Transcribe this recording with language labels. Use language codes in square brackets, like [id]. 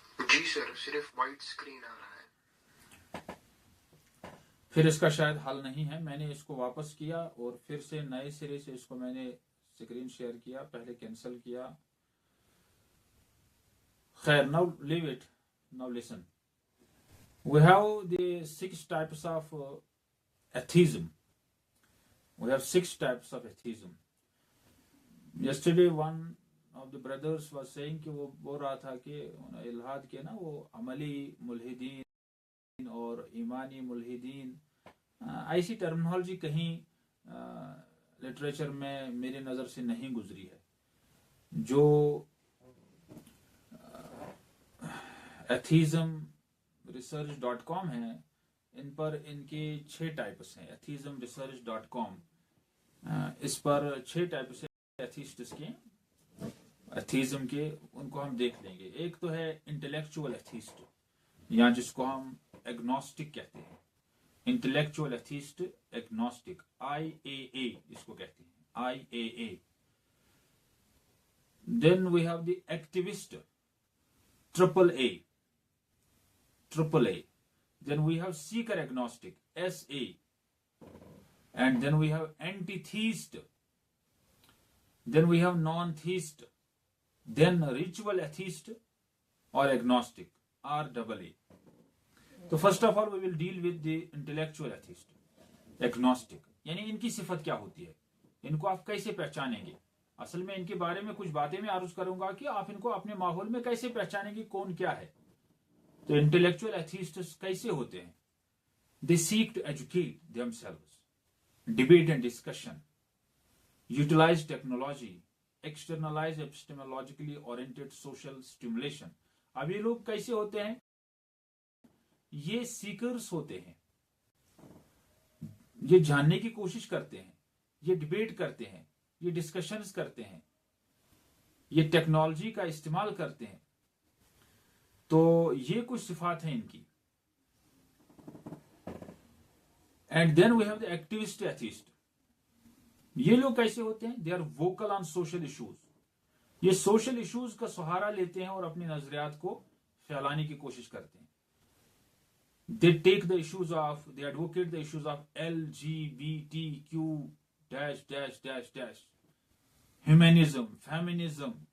[ur] جی سر, صرف white screen آ رہا ہے. پھر اس کا شاید حل نہیں ہے. میں نے اس کو واپس کیا اور پھر سے نئے سرے سے اس کو میں نے اسکرین شیئر کیا, پہلے کینسل کیا. [en] خیر, now leave it. Now listen. We have the 6 types of atheism. We have 6 types of atheism. Yesterday one of the brothers was saying [ur] کہ وہ بول رہا تھا کہ الحاد کے نا وہ عملی ملحدین اور ایمانی ملحدین, ایسی ٹرمنالوجی کہیں لٹریچر میں میری نظر سے نہیں گزری ہے. جو atheismresearch.com ہے ان پر ان کے 6 ٹائپس ہیں. atheismresearch.com اس پر 6 ٹائپس ہیں ایتھیسٹس کے, ایتھیزم کے. ان کو ہم دیکھ لیں گے. ایک تو ہے انٹلیکچوئل ایتھیسٹ یا جس کو ہم ایگنوسٹک کہتے ہیں. انٹلیکچوئل ایتھیسٹ ایگنوسٹک, IAA جس کو کہتے ہیں, IAA. [en] Then we have the activist, AAA. Then we have seeker agnostic, SA. And then we have anti-theist. Then we have non-theist. Then ritual atheist or agnostic, RAA. So first of all we will deal with the intellectual atheist, agnostic. [ur] یعنی ان کی صفت کیا ہوتی ہے, ان کو آپ کیسے پہچانیں گے. اصل میں ان کے بارے میں کچھ باتیں میں عرض کروں گا کہ آپ ان کو اپنے ماحول میں کیسے پہچانیں گے کون کیا ہے. تو انٹلیکچوئل ایتھیسٹس کیسے ہوتے ہیں. [en] They seek to educate themselves, debate and discussion, utilize technology, externalize epistemologically oriented social stimulation. [ur] اب یہ لوگ کیسے ہوتے ہیں, یہ سیکرز ہوتے ہیں, یہ جاننے کی کوشش کرتے ہیں, یہ ڈیبیٹ کرتے ہیں, یہ ڈسکشنز کرتے ہیں, یہ ٹیکنالوجی کا استعمال کرتے ہیں. تو یہ کچھ صفات ہیں ان کی. [en] And then we have the activist atheist. [ur] یہ لوگ کیسے ہوتے ہیں, [en] They are vocal on social issues. [ur] یہ سوشل ایشوز کا سہارا لیتے ہیں اور اپنے نظریات کو پھیلانے کی کوشش کرتے ہیں. [en] They take the issues of, they advocate the issues of LGBTQ dash dash dash dash, humanism, feminism.